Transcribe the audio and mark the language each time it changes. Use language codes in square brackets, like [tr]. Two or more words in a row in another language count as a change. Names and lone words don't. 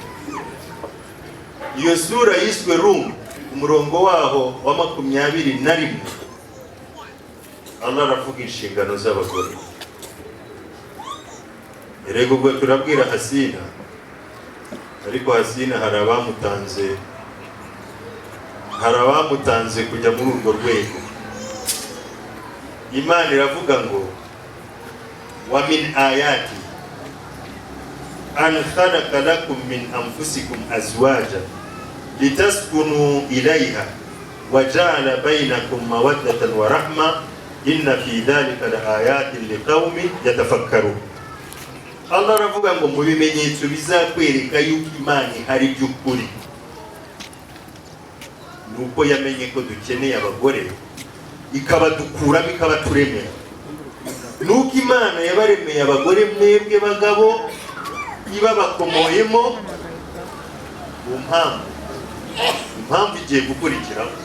[rw] Iyo sura yiswe Rum, umurongo waho wa 21, Allah aravuga inshingano z'abagore. Erego ubwo turabwira Hasina, ariko Hasina hari abamutanze kujya muri urwo rwego. Imana iravuga ngo [ar] ومن آياته أن خلق لكم من أنفسكم أزواجا لتسكنوا إليها وجعل بينكم مودة ورحمة إن في ذلك لآيات لقوم يتفكرون. [rw] Allah aravuga ngo mu bimenyetso bizakwereka yuko Imana hari by'ukuri, nuko yamenye ko dukeneye abagore, ikabadukuramo ikabaturemera. Nuko Imana yabaremeye abagore mwebwe bagabo, ibabakomoyemo mu mpamvu igiye gukurikiraho.